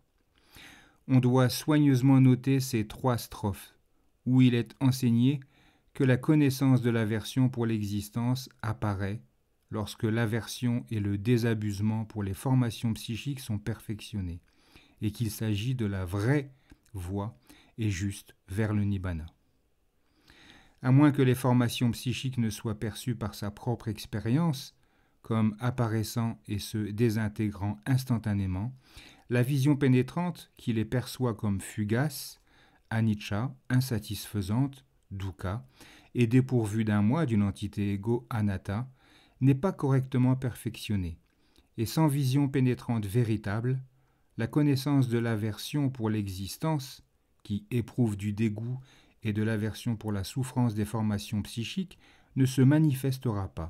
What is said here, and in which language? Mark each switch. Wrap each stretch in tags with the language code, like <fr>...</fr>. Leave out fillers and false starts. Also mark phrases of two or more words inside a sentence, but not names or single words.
<fr>On doit soigneusement noter ces 3 strophes, où il est enseigné que la connaissance de l'aversion pour l'existence apparaît lorsque l'aversion et le désabusement pour les formations psychiques sont perfectionnés, et qu'il s'agit de la vraie voie et juste vers le nibbana. À moins que les formations psychiques ne soient perçues par sa propre expérience, comme apparaissant et se désintégrant instantanément, la vision pénétrante, qui les perçoit comme fugaces, anicca, insatisfaisante, dukkha, et dépourvue d'un moi, d'une entité ego, anatta, n'est pas correctement perfectionnée, et sans vision pénétrante véritable, la connaissance de l'aversion pour l'existence, qui éprouve du dégoût et de l'aversion pour la souffrance des formations psychiques, ne se manifestera pas.</fr>